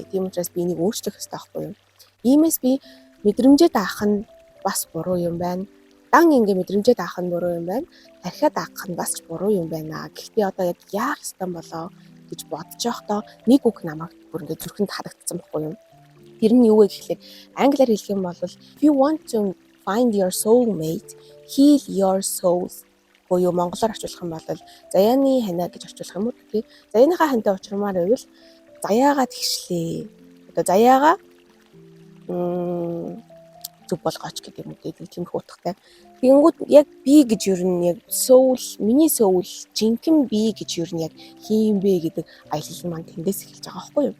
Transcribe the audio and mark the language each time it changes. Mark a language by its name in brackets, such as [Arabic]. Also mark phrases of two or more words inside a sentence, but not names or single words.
[Mongolian] Тийм учраас би энийг өөрчлөх хэрэгтэй байхгүй юу? Иймээс би мэдрэмжээ даах нь бас буруу юм байна. Дан ингээ мэдрэмжээ даах нь буруу юм байна. Дахиад даах нь бас ч буруу юм байна. Гэхдээ одоо яг яах ёстой болоо гэж бодож байхдаа нэг үг намайг бүр ингээ зүрхэнд харагдсан байхгүй юу? Тэр нь юу вэ гэхлээр англиар хэлэх юм бол [English] if you want to find your soulmate, heal your souls. [Mongolian] Буюу монголоор орчуулах юм бол заяаны ханаа гэж орчуулах юм уу тий. Заяаныхаа хантай учрамаар байвал заяагаа тэгшлээ. Одоо заяагаа зөв болгооч гэдэг юм үү тиймэрхүү утгатай. Тэгэнгүүт яг би гэж ер нь яг миний сөүл жинхэнэ би гэж ер нь яг хийм бэ гэдэг аялал маань тэндээс эхэлж байгаа байхгүй юу.